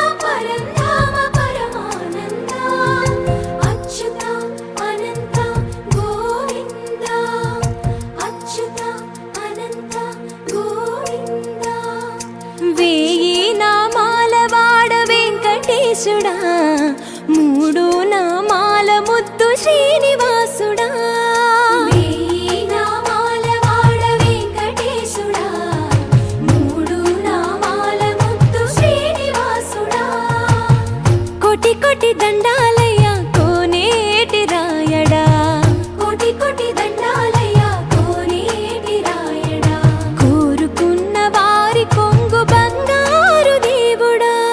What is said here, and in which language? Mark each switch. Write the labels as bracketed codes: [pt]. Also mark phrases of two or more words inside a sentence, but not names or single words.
[sa] परन्धाम परमानन्दा अच्युता अनन्ता गोविन्दा अच्युता अनन्ता गोविन्दा वेयि [te] नामाల వాడ వెంకటేశుడా మూడు నామాల ముద్దు శ్రీనివాసుడా వేయి నామాల వాడ వెంకటేశుడా మూడు నామాల ముద్దు శ్రీనివాసుడా కోటి కోటి దండాలయ్యా కోనేటి రాయడా కోటి కోటి దండాలయ్యా కోనేటి రాయడా కోరుకున్న వారి కొంగు బంగారు దేవుడా